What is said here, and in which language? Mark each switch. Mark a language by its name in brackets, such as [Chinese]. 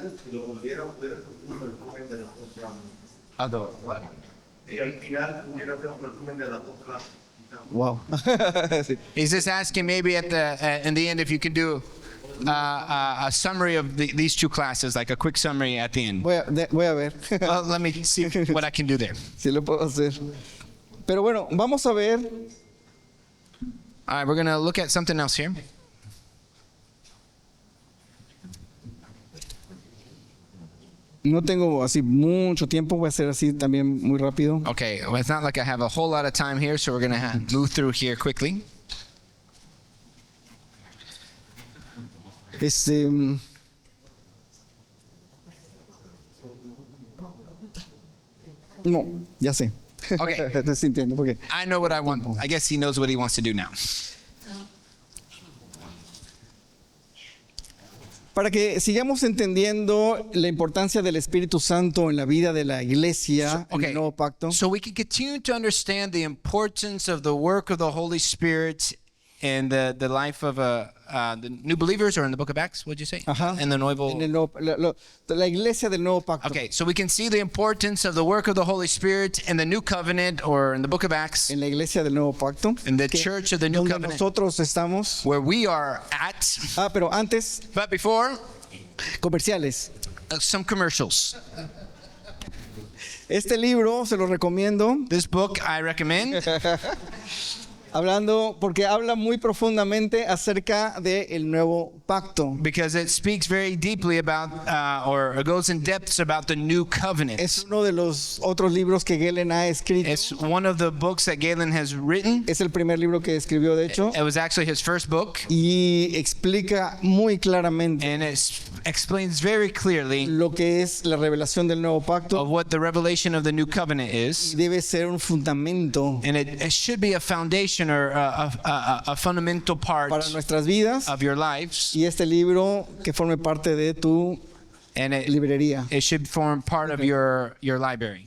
[Spanish] lo volvieron a ver un resumen de las otras. Adoro. Y al final hubiera sido un resumen de las otras. Wow. Sí. [English] He's just asking maybe at the in the end if you can do a summary of these two classes, like a quick summary at the end. [Spanish] Voy a ver [English] Well, let me see what I can do there. [Spanish] si lo puedo hacer. Pero bueno, vamos a ver [English] All right, we're going to look at something else here. [Spanish] No tengo así mucho tiempo, voy a hacer así también muy rápido. [English] Okay, well, it's not like I have a whole lot of time here, so we're going to move through here quickly. [Spanish] No, ya sé. Ok. Estoy sintiendo porque [English] I know what I want. I guess he knows what he wants to do now. [Spanish] para que sigamos entendiendo la importancia del Espíritu Santo en la vida de la iglesia en el nuevo pacto. [English] So we can continue to understand the importance of the work of the Holy Spirit in the life of the new believers, or in the book of Acts, what'd you say? Ajá. In the nuevo. [Spanish] En el nuevo- la iglesia del nuevo pacto. [English] Okay, so we can see the importance of the work of the Holy Spirit in the new covenant, or in the book of Acts, [Spanish] En la iglesia del nuevo pacto. [English] in the [Spanish] que- [English] church of the new [Spanish] donde [English] covenant, [Spanish] nosotros estamos. [English] where we are at. [Spanish] Pero antes, [English] But before, [Spanish] comerciales. [English] some commercials. [Spanish] Este libro se lo recomiendo. [English] This book I recommend [Spanish] Hablando, porque habla muy profundamente acerca del nuevo pacto. [English] because it speaks very deeply about, or goes in depths about the new covenant. [Spanish] Es uno de los otros libros que Galen ha escrito. [English] It's one of the books that Galen has written. [Spanish] Es el primer libro que escribió, de hecho, [English] It was actually his first book, [Spanish] y explica muy claramente [English] and it explains very clearly [Spanish] lo que es la revelación del nuevo [English] of [Spanish] pacto. [English] what the revelation of the new covenant is. [Spanish] Debe ser un fundamento [English] And it should be a foundation, or a fundamental part [Spanish] para nuestras vidas, [English] of your lives, [Spanish] y este libro que forme parte de tu [English] and [Spanish] librería. [English] it should form part of your library.